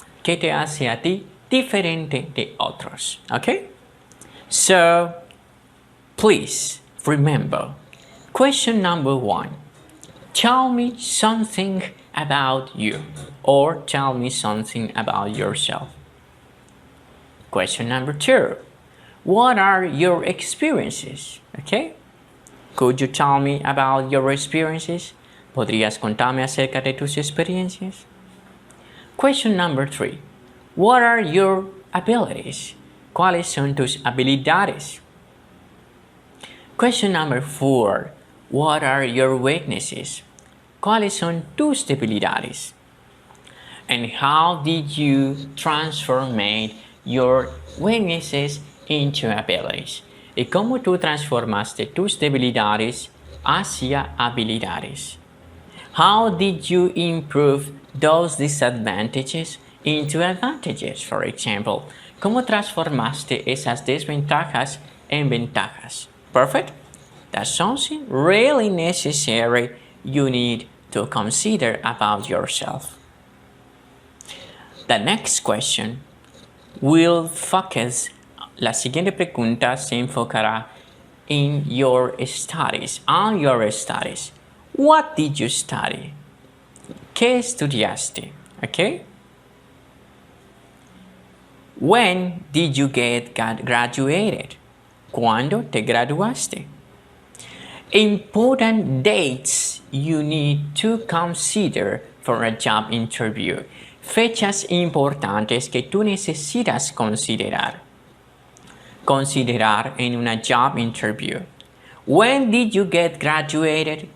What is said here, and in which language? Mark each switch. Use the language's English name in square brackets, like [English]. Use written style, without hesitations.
[Spanish] ¿Qué te hace a ti diferente de otros? [English] Okay? So, please remember, question number one. Tell me something about you or tell me something about yourself. Question number two. What are your experiences? Okay? Could you tell me about your experiences? [Spanish] ¿Podrías contarme acerca de tus experiencias? [English] Question number three. What are your abilities? [Spanish] ¿Cuáles son tus habilidades? [English] Question number 4. What are your weaknesses? [Spanish] ¿Cuáles son tus debilidades? [English] And how did you transform your weaknesses into abilities? [Spanish] ¿Y cómo tú transformaste tus debilidades hacia habilidades? [English] How did you improve those disadvantages into advantages, for example? [Spanish] ¿Cómo transformaste esas desventajas en ventajas? [English] Perfect? That's something really necessary you need to consider about yourself. The next question will focus, [Spanish] la siguiente pregunta se enfocará [English] in your studies, on your studies. What did you study? [Spanish] ¿Qué estudiaste? [English] Okay? When did you get graduated? [Spanish] ¿Cuándo te graduaste? [English] Important dates you need to consider for a job interview. [Spanish] Fechas importantes que tú necesitas considerar. Considerar en una [English] job interview. When did you get graduated?